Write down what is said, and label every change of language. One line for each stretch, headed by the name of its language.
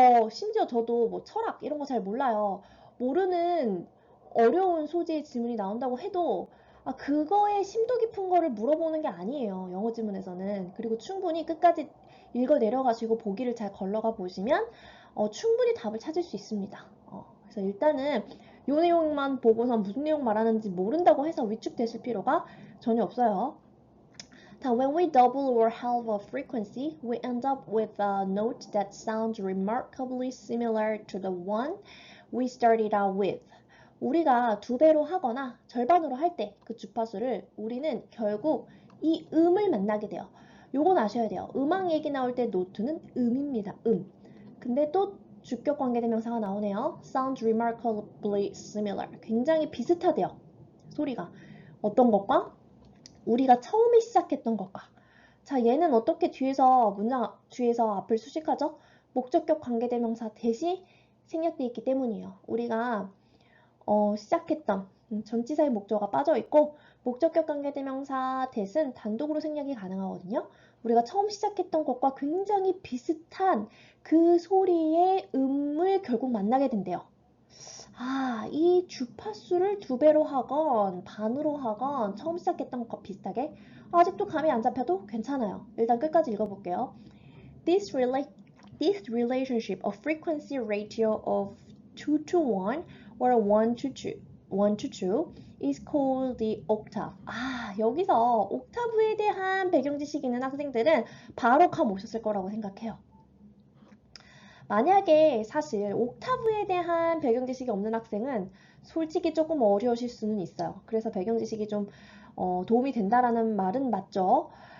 Korean: 심지어 저도 뭐 철학 이런 거 잘 몰라요. 모르는 어려운 소재의 질문이 나온다고 해도 그거에 심도 깊은 거를 물어보는 게 아니에요. 영어 지문에서는. 그리고 충분히 끝까지 읽어 내려가시고 보기를 잘 걸러가 보시면 충분히 답을 찾을 수 있습니다. 그래서 일단은 요 내용만 보고선 무슨 내용 말하는지 모른다고 해서 위축되실 필요가 전혀 없어요.
English: When we double or halve a frequency, we end up with a note that sounds remarkably similar to the one we started out with.
Korean: 우리가 두 배로 하거나 절반으로 할 때 그 주파수를 우리는 결국 이 음을 만나게 돼요. 요건 아셔야 돼요. 음악 얘기 나올 때 노트는 음입니다. 근데 또 주격 관계대명사가 나오네요.
English: Sounds remarkably similar.
Korean: 굉장히 비슷하대요. 소리가. 어떤 것과? 우리가 처음에 시작했던 것과. 자, 얘는 어떻게 문장 뒤에서 앞을 수식하죠? 목적격 관계대명사 대시 생략되어 있기 때문이에요. 우리가 시작했던 전치사의 목적어가 빠져 있고 목적격 관계대명사 that은 단독으로 생략이 가능하거든요. 우리가 처음 시작했던 것과 굉장히 비슷한 그 소리의 음을 결국 만나게 된대요. 이 주파수를 두 배로 하건 반으로 하건 처음 시작했던 것과 비슷하게 아직도 감이 안 잡혀도 괜찮아요. 일단 끝까지 읽어볼게요.
English: This relationship of frequency ratio of 2 to 1 or 1 to 2 is called the octave.
Korean: 여기서 옥타브에 대한 배경 지식이 있는 학생들은 바로 감 오셨을 거라고 생각해요. 만약에 사실 옥타브에 대한 배경 지식이 없는 학생은 솔직히 조금 어려우실 수는 있어요. 그래서 배경 지식이 좀 도움이 된다라는 말은 맞죠.